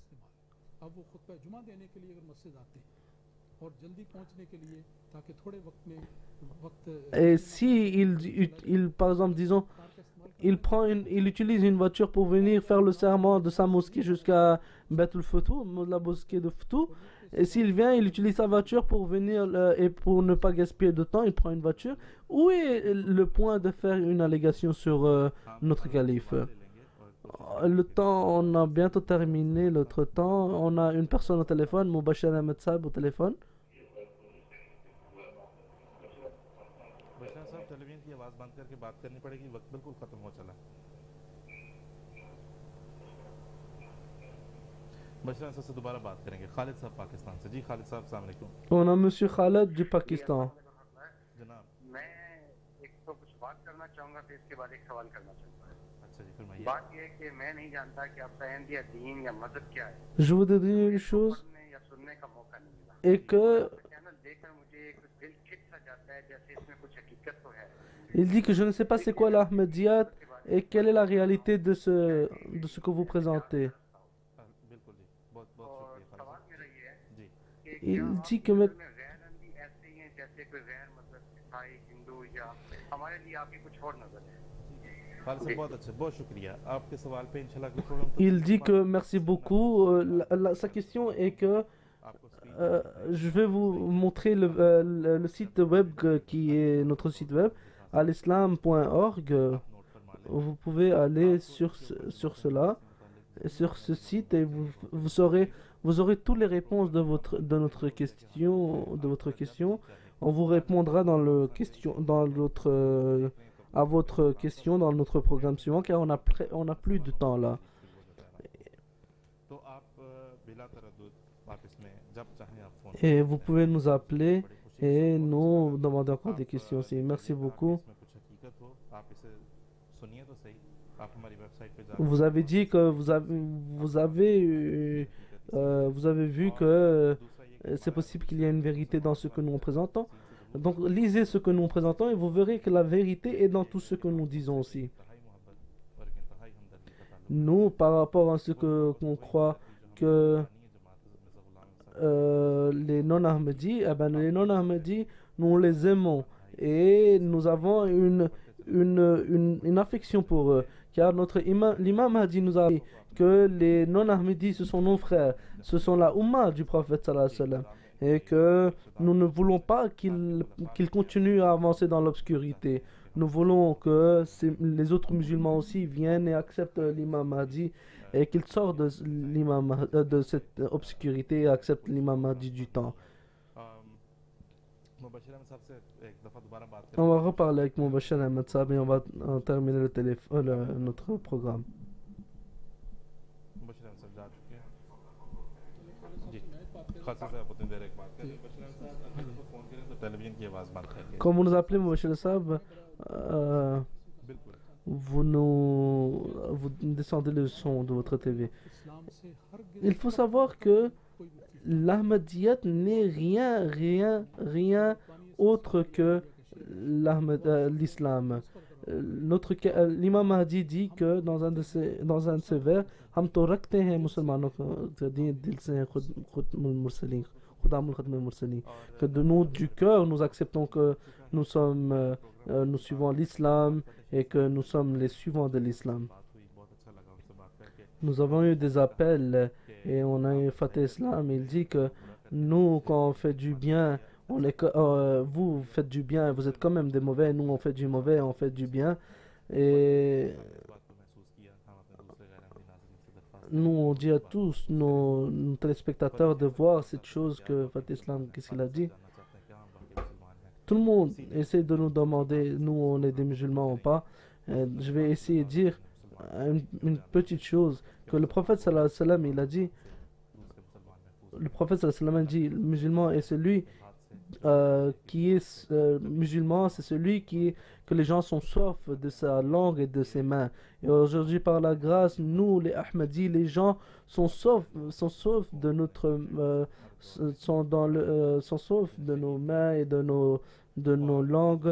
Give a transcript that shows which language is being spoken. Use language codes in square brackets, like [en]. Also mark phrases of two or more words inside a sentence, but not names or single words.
[fr] Et si par exemple, disons, il utilise une voiture pour venir faire le serment de sa mosquée jusqu'à Beit el-Foutou, la mosquée de Foutou, et s'il vient, il utilise sa voiture pour venir et pour ne pas gaspiller de temps, il prend une voiture. Où est le point de faire une allégation sur notre calife? Le temps, on a bientôt terminé notre temps. On a une personne au téléphone, Mubashir Ahmed Saab au téléphone. [ur] بشریٰ صاحب ٹیلیویژن کی آواز بند کرکے بات کرنی پڑے گی وقت بالکل ختم ہو چلا بشریٰ صاحب سے دوبارہ بات کریں گے خالد صاحب پاکستان سے جی خالد صاحب [ar] السلام عليكم [fr] On a Monsieur Khaled du Pakistan. [ur] जनाब میں ایک تو کچھ بات کرنا چاہوں گا پھر اس کے بعد ایک سوال کرنا چاہوں گا اچھا جی فرمائیے بات یہ ہے کہ میں نہیں جانتا کہ آپ کا احمدیہ دین یا مذہب کیا ہے [fr] Je voudrais dire une chose, [ur] پڑھنے یا سننے کا موقع نہیں ملا [fr] et que [ur] چینل دیکھ کر مجھے ایک دل کھنچ سا جاتا ہے جیسے اس میں کچھ حقیقت تو ہے [fr] il dit que je ne sais pas c'est quoi l'Ahmadiyat et quelle est la réalité de ce que vous présentez. [ur] بالکل جی بہت بہت और شکریہ خالد سوال میرا یہ ہے صاحب جی कि [fr] Il [ur] क्या [fr] dit [ur] आप [fr] que [ur] میں غیر احمدی ایسے ہمارے لیے آپ کی کچھ اور نظر ہے. خالد صاحب بہت اچھا، بہت شکریہ آپ کے سوال پہ ان شاء اللہ اگلے پروگرام تک [fr] Il dit que merci beaucoup. Sa question est que [ur] آپ کو سکرین [fr] je vais vous montrer le site web qui est notre site web, alislam.org. [ur] آپ نوٹ فرما لیں [fr] Vous pouvez aller sur cela, sur ce site, et vous aurez toutes les réponses de notre question. On vous répondra dans à votre question dans notre programme suivant, car on a plus de temps là. [ur] تو آپ بلا تردد آپ اس میں جب چاہیں آپ فون [fr] Et vous pouvez nous appeler et nous demander encore des questions aussi. Merci beaucoup. [ur] اس میں کچھ حقیقت ہو آپ اسے سنیے تو سہی، آپ ہماری ویب سائٹ پہ جا [fr] Vous avez dit que vous avez vu que c'est possible qu'il y ait une vérité dans ce que nous présentons. Donc lisez ce que nous présentons et vous verrez que la vérité est dans tout ce que nous disons aussi. [ur] انتہائی محبت اور ایک انتہائی ہمدردی کا تعلق [fr] Nous, par rapport à ce qu'on croit que les non-Ahmadis, les non-Ahmadis, nous les aimons et nous avons une affection pour eux. Car l'imam Mahdi nous a dit que les non-Ahmadis, ce sont nos frères, ce sont la Ummah du prophète [ar] صلى الله عليه وسلم, [fr] et que nous ne voulons pas qu'ils continuent à avancer dans l'obscurité. Nous voulons que les autres musulmans aussi viennent et acceptent l'imam Mahdi et qu'ils sortent de cette obscurité et acceptent l'imam Mahdi du temps. [ur] مبشر احمد صاحب سے ایک دفعہ دوبارہ بات [fr] On [ur] करें [fr] va reparler avec Mubashir Ahmed Saab et on va terminer notre programme. [ur] مبشر احمد صاحب جا چکے ہیں جی خاصہ صاحب اتنی دیر ایک بات کریں مبشر احمد صاحب اگر آپ کو فون کریں تو ٹیلیویژن کی آواز بند کریے [fr] Comme vous nous appelez Mubashir Saab, [ur] बिल्कुल [fr] vous descendez le son de votre TV. Il faut savoir que l'Ahmadiyyat n'est rien autre que l'islam. L'imam Mahdi dit que dans un de ses vers, [ur] ہم تو رکھتے ہیں مسلمانوں کا دل سے خدام المرسلین [fr] que de nous du cœur nous acceptons que nous suivons l'islam et que nous sommes les suivants de l'islam. [ur] بات ہوئی بہت اچھا لگا ان سے بات کر کے [fr] Nous avons eu des appels et on a eu Fateh Islam. Il dit que nous, quand on fait du bien, vous faites du bien et vous êtes quand même des mauvais. Nous, on fait du mauvais, on fait du bien. Et [ur] اس بات کو محسوس کیا ہم اپنے دوسرے غیر احمدی ناظرین سے درخواست [fr] nous, on dit à tous nos téléspectateurs de voir cette chose que Fateh Islam, qu'est-ce qu'il a dit. [ur] جاننا چاہتے ہیں کیا ہم واقعی مسلمان ہیں [fr] Tout le monde essaie de nous demander, nous, on est des musulmans ou pas. Je vais essayer de dire une petite chose que le prophète [ar] صلى الله عليه وسلم, [fr] il a dit. [ur] دوسرے مسلمان محفوظ [fr] Le prophète [ar] صلى الله عليه وسلم [fr] dit, le musulman est celui qui est musulman, c'est celui que les gens sont saufs de sa langue et de ses mains. Et aujourd'hui, par la grâce, nous, les Ahmadis, les gens sont saufs de notre, sont saufs de nos mains et de nos langues.